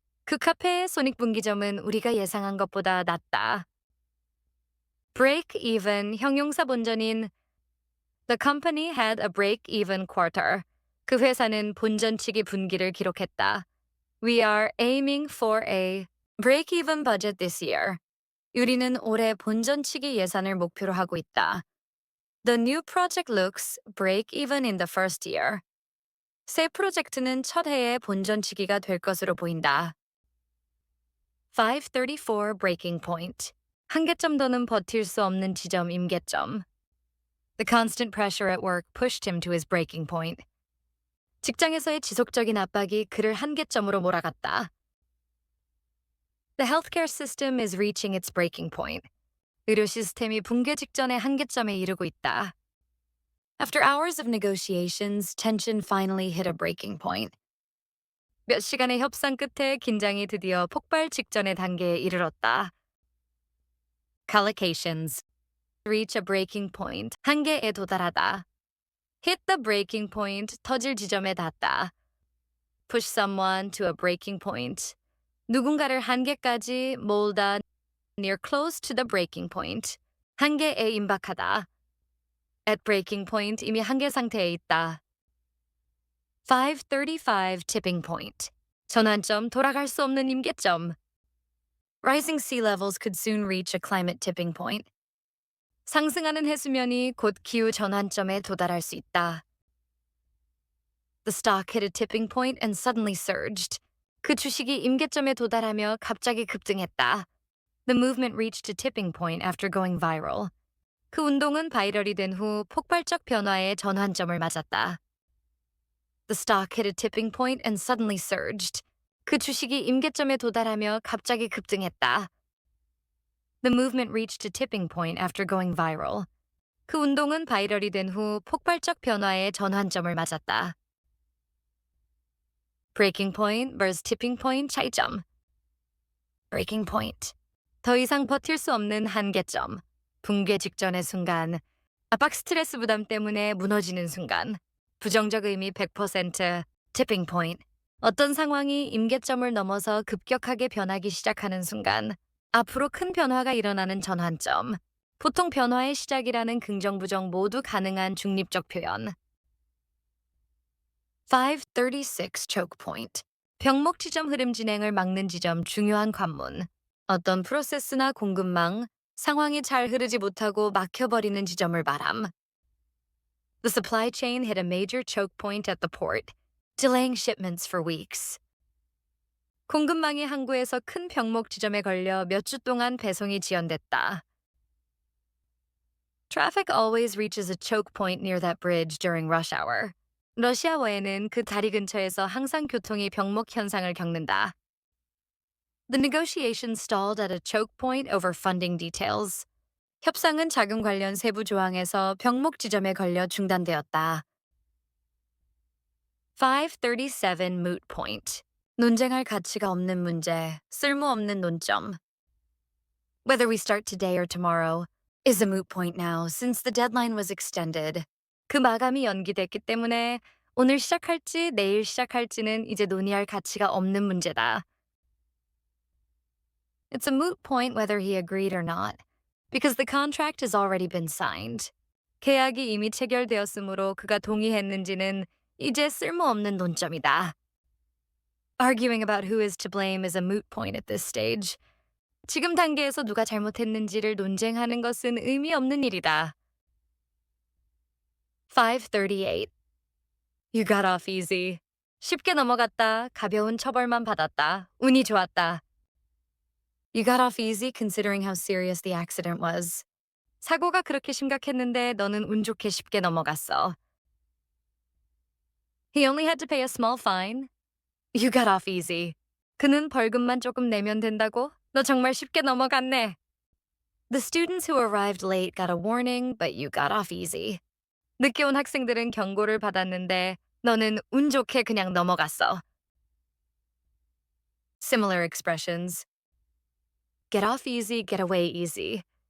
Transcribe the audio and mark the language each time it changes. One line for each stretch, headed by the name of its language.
Korean: 그 카페의 손익분기점은 우리가 예상한 것보다 낮다.
English: Break even
Korean: 형용사 본전인
English: The company had a break even quarter.
Korean: 그 회사는 본전치기 분기를 기록했다.
English: We are aiming for a break even budget this year.
Korean: 우리는 올해 본전치기 예산을 목표로 하고 있다.
English: The new project looks break even in the first year.
Korean: 새 프로젝트는 첫 해에 본전치기가 될 것으로 보인다.
English: 5:34 breaking point.
Korean: 한계점 더는 버틸 수 없는 지점 임계점.
English: The constant pressure at work pushed him to his breaking point.
Korean: 직장에서의 지속적인 압박이 그를 한계점으로 몰아갔다.
English: The healthcare system is reaching its breaking point.
Korean: 의료 시스템이 붕괴 직전의 한계점에 이르고 있다.
English: After hours of negotiations, tension finally hit a breaking point.
Korean: 몇 시간의 협상 끝에 긴장이 드디어 폭발 직전의 단계에 이르렀다.
English: Collocations. Reach a breaking point.
Korean: 한계에 도달하다.
English: Hit the breaking point.
Korean: 터질 지점에 닿다.
English: Push someone to a breaking point.
Korean: 누군가를 한계까지 몰다.
English: Near close to the breaking point.
Korean: 한계에 임박하다.
English: At breaking point.
Korean: 이미 한계 상태에 있다. 5:35 tipping point. 전환점, 돌아갈 수 없는 임계점.
English: Rising sea levels could soon reach a climate tipping point.
Korean: 상승하는 해수면이 곧 기후 전환점에 도달할 수 있다.
English: The stock hit a tipping point and suddenly surged.
Korean: 그 주식이 임계점에 도달하며 갑자기 급등했다.
English: The movement reached a tipping point after going viral.
Korean: 그 운동은 바이럴이 된 후 폭발적 변화의 전환점을 맞았다.
English: The stock hit a tipping point and suddenly surged.
Korean: 그 주식이 임계점에 도달하며 갑자기 급등했다.
English: The movement reached a tipping point after going viral.
Korean: 그 운동은 바이럴이 된 후 폭발적 변화의 전환점을 맞았다.
English: Breaking point vs tipping point 차이점.
Korean: Breaking point. 더 이상 버틸 수 없는 한계점. 붕괴 직전의 순간. 압박 스트레스 부담 때문에 무너지는 순간. 부정적 의미 100% tipping point. 어떤 상황이 임계점을 넘어서 급격하게 변하기 시작하는 순간 앞으로 큰 변화가 일어나는 전환점. 보통 변화의 시작이라는 긍정 부정 모두 가능한 중립적 표현.
English: 536 choke point.
Korean: 병목 지점 흐름 진행을 막는 지점 중요한 관문. 어떤 프로세스나 공급망, 상황이 잘 흐르지 못하고 막혀버리는 지점을 말함.
English: The supply chain hit a major choke point at the port, delaying shipments for weeks.
Korean: 공급망이 항구에서 큰 병목 지점에 걸려 몇 주 동안 배송이 지연됐다.
English: Traffic always reaches a choke point near that bridge during rush hour.
Korean: 러시아어에는 그 다리 근처에서 항상 교통이 병목 현상을 겪는다.
English: The negotiations stalled at a choke point over funding details.
Korean: 협상은 자금 관련 세부 조항에서 병목 지점에 걸려 중단되었다.
English: 537 moot point.
Korean: 논쟁할 가치가 없는 문제, 쓸모없는 논점.
English: Whether we start today or tomorrow is a moot point now since the deadline was extended.
Korean: 그 마감이 연기됐기 때문에 오늘 시작할지 내일 시작할지는 이제 논의할 가치가 없는 문제다.
English: It's a moot point whether he agreed or not, because the contract has already been signed.
Korean: 계약이 이미 체결되었으므로 그가 동의했는지는 이제 쓸모없는 논점이다.
English: Arguing about who is to blame is a moot point at this stage.
Korean: 지금 단계에서 누가 잘못했는지를 논쟁하는 것은 의미 없는 일이다.
English: 538. You got off easy.
Korean: 쉽게 넘어갔다. 가벼운 처벌만 받았다. 운이 좋았다.
English: You got off easy considering how serious the accident was.
Korean: 사고가 그렇게 심각했는데 너는 운 좋게 쉽게 넘어갔어.
English: He only had to pay a small fine. You got off easy.
Korean: 그는 벌금만 조금 내면 된다고? 너 정말 쉽게 넘어갔네.
English: The students who arrived late got a warning, but you got off easy.
Korean: 늦게 온 학생들은 경고를 받았는데 너는 운 좋게 그냥 넘어갔어.
English: Similar expressions. Get off easy, get away easy.